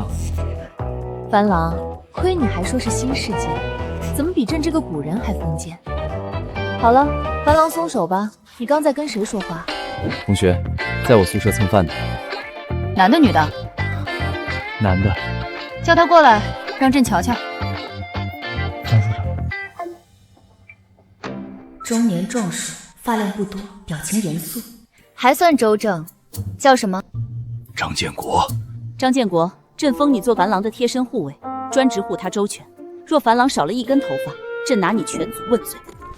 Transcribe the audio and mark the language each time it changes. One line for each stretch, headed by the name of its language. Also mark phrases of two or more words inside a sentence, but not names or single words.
Chinese: 樊郎，虧你還說是新世界，怎麼比朕這個古人還封建？好了，樊郎鬆手吧，你剛在跟誰說話？同學，在我宿舍蹭飯的。男的女的？男的。叫他過來，讓朕瞧瞧。張處長。中年壯碩，髮量不多，表情嚴肅，還算周正。叫什麼？張建國。張建國，朕封你做樊郎的貼身護衛，專職護他周全。若樊郎少了一根頭髮，朕拿你全族問罪。